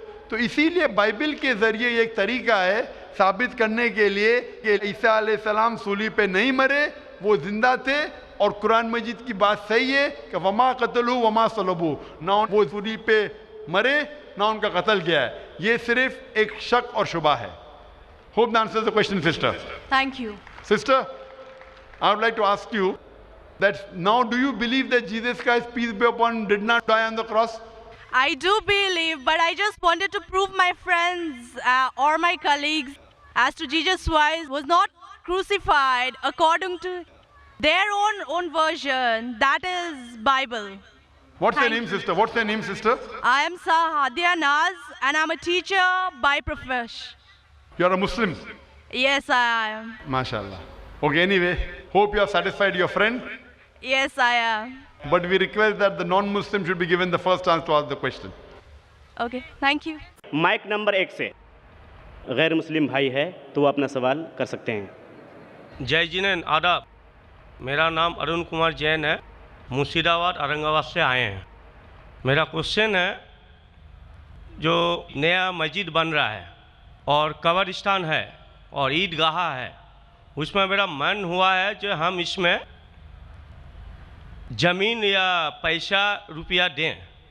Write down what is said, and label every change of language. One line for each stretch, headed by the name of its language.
Hindi: तो इसीलिए बाइबल के जरिए एक तरीका है साबित करने के लिए कि ईसा अलैहिस्सलाम सूली पे नहीं मरे, वो जिंदा थे. और कुरान मजीद की बात सही है कि वमा कतलू वमा सलबू, ना वो सूली पे मरे ना उनका कत्ल किया है. ये सिर्फ एक शक और शुबा है.
English: Hope that answers the question, sister. Thank you. Sister, I would like to ask you that now do you believe that Jesus Christ, peace be upon him, did not die on the cross? I do believe, but I just wanted to prove my friends or my colleagues as to Jesus Christ was not crucified according to their own version. That is Bible. What's your Thank name, you. sister? What's your name, sister? I am Sahadia Naz and I'm a teacher by profession. You are a Muslim. Yes, I am. MashaAllah. Okay, anyway, hope you have satisfied your friend. Yes, I am. But we request that the non-Muslim should be given the first chance to ask the question. Okay, thank you.
Hindi: Mic number 1 से गैर मुस्लिम भाई है तो वो अपना सवाल कर सकते हैं. जय जिनेन आदाब. मेरा नाम अरुण कुमार जैन है, मुर्शिदाबाद औरंगाबाद से आए हैं. मेरा क्वेश्चन है, जो नया मस्जिद बन रहा है और कब्रिस्तान है और ईदगाह है, उसमें मेरा मन हुआ है कि हम इसमें ज़मीन या पैसा रुपया दें.